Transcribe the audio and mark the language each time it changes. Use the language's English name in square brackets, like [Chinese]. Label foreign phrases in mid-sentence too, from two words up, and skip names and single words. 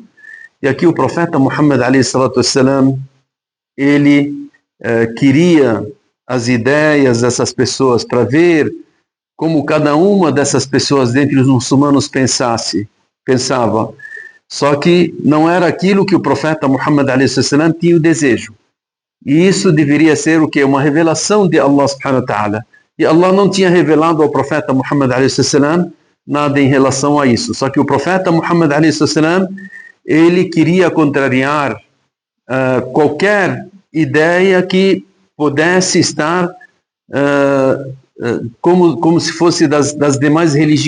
[Portuguese] E aqui o profeta Muhammad a.s., ele queria as ideias dessas pessoas para ver como cada uma dessas pessoas dentre os muçulmanos pensava. Só que não era aquilo que o profeta Muhammad a.s. tinha o desejo. E isso deveria ser o quê? Uma revelação de Allah [Arabic] subhanahu wa ta'ala. [Portuguese] E Allah não tinha revelado ao profeta Muhammad a.s. nada em relação a isso. Só que o profeta Muhammad a.s. ele queria contrariar qualquer ideia que pudesse estar como se fosse das demais religiões.